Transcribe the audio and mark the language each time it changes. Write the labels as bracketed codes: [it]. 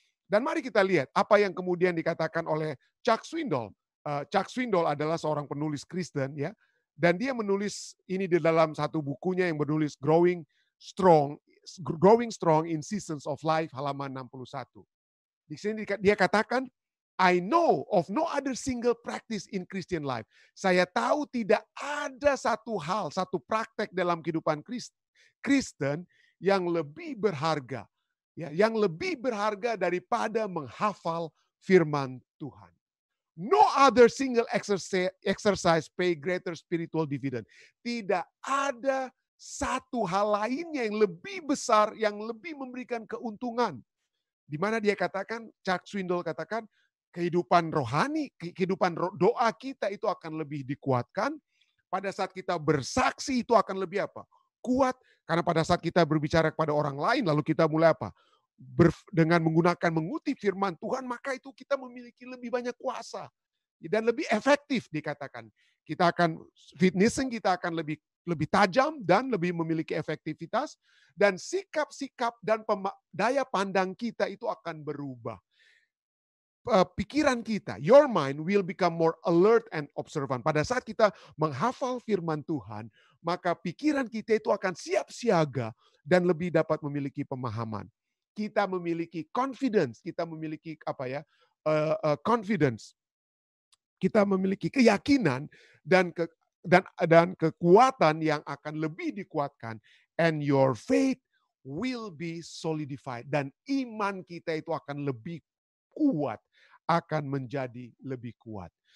[id] Dan mari kita lihat apa yang kemudian dikatakan oleh Chuck Swindoll. Chuck Swindoll adalah seorang penulis Kristen ya. Dan dia menulis ini di dalam satu bukunya yang bernulis Growing Strong in Seasons of Life halaman 61. Di sini dia katakan, [en] I know of no other single practice in Christian life. [id] Saya tahu tidak ada satu praktek dalam kehidupan Kristen yang lebih berharga. Ya, yang lebih berharga daripada menghafal firman Tuhan. [en] No other single exercise pay greater spiritual dividend. [id] Tidak ada satu hal lainnya yang lebih besar, yang lebih memberikan keuntungan. Di mana dia katakan, Chuck Swindoll katakan, kehidupan rohani, kehidupan doa kita itu akan lebih dikuatkan. Pada saat kita bersaksi itu akan lebih apa? Kuat. Karena pada saat kita berbicara kepada orang lain, lalu kita mulai apa? Dengan mengutip firman Tuhan, maka itu kita memiliki lebih banyak kuasa. Dan lebih efektif dikatakan. Kita akan witnessing, kita akan lebih tajam dan lebih memiliki efektivitas. Dan sikap-sikap dan daya pandang kita itu akan berubah. Pikiran kita, [en] your mind will become more alert and observant. [id] Pada saat kita menghafal firman Tuhan, maka pikiran kita itu akan siap siaga dan lebih dapat memiliki pemahaman. Kita memiliki confidence, kita memiliki confidence. Kita memiliki keyakinan dan kekuatan yang akan lebih dikuatkan, [en] and your faith will be solidified, [id] dan iman kita itu akan lebih kuat, akan menjadi lebih kuat.